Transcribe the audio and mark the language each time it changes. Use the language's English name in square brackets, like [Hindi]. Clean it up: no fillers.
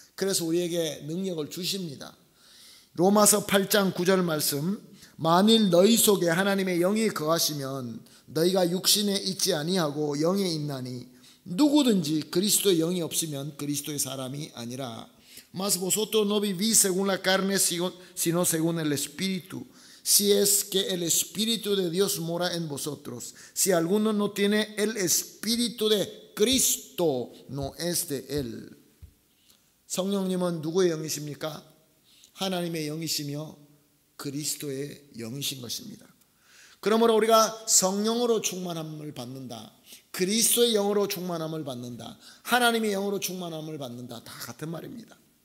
[Korean] 그래서 우리에게 능력을 주십니다. 로마서 8장 9절 말씀, 만일 너희 속에 하나님의 영이 거하시면 너희가 육신에 있지 아니하고 영에 있나니 누구든지 그리스도의 영이 없으면 그리스도의 사람이 아니라. [Spanish] Mas vosotros no vivís según la carne, sino según el Espíritu. Si es que el Espíritu de Dios mora en vosotros. Si alguno no tiene el Espíritu de Cristo, no es de él. [Korean] 성령님은 누구의 영이십니까? 하나님의 영이시며 그리스도의 영이신 것입니다. 그러므로 우리가 성령으로 충만함을 받는다, 그리스도의 영으로 충만함을 받는다, 하나님의 영으로 충만함을 받는다, 다 같은 말입니다.